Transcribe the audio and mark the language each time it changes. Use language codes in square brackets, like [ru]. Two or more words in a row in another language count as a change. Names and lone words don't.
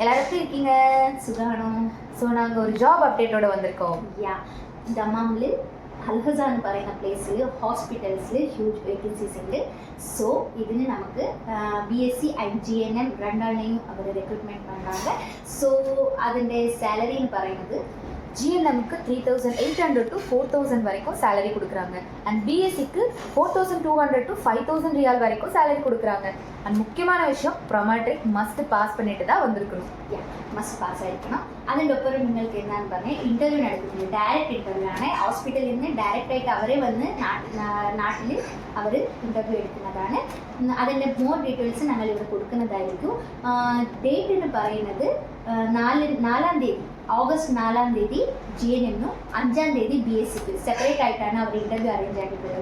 [ta] எப்படி இருக்கீங்க? [ml] സുഖാണോ? [ta] ஸோ நாங்கள் ஒரு ஜாப் அப்டேட்டோட வந்திருக்கோம். [ml] ദമാമിൽ അൽഹസ എന്ന് പറയുന്ന പ്ലേസിൽ ഹോസ്പിറ്റൽസിൽ [en] huge vacancies [ml] ഉണ്ട്. സോ ഇതിന് നമുക്ക് BSc ആൻഡ് GNM രണ്ടാളിനെയും അവർ റിക്രൂട്ട്മെൻറ്റ് பண்ணுறாங்க. ஸோ അതിൻ്റെ സാലറി എന്ന് പറയുന്നത് [ta] GNMக்கு 3,800 to 4,000 வரைக்கும் சேலரி கொடுக்குறாங்க. அண்ட் BScக்கு 4,200 to 5,000 ரியால் வரைக்கும் சேலரி கொடுக்குறாங்க. அண்ட் முக்கியமான விஷயம் [en] Prometric must pass [ta] பண்ணிட்டு தான் வந்திருக்கணும். [en] must pass [ml] ആയിരിക്കണം. അതിൻ്റെ ഒപ്പം നിങ്ങൾക്ക് എന്താണെന്ന് പറഞ്ഞാൽ ഇൻ്റർവ്യൂ നടക്കുന്നത് [en] direct interview [ml] ആണ്. ഹോസ്പിറ്റലിൽ നിന്ന് ഡയറക്റ്റായിട്ട് അവരെ വന്ന് നാട്ടിൽ അവർ ഇൻ്റർവ്യൂ എടുക്കുന്നതാണ്. അതിൻ്റെ [en] more details [ml] ഞങ്ങൾ ഇവിടെ കൊടുക്കുന്നതായിരിക്കും. ഡേറ്റ് എന്ന് പറയുന്നത് 4 തീയതി ഓഗസ്റ്റ് 4 തീയതി GNM-നും 5 തീയതി BScക്ക് സെപ്പറേറ്റ് ആയിട്ടാണ് അവർ ഇൻ്റർവ്യൂ അറേഞ്ച് ആക്കിയിട്ടുള്ളത്.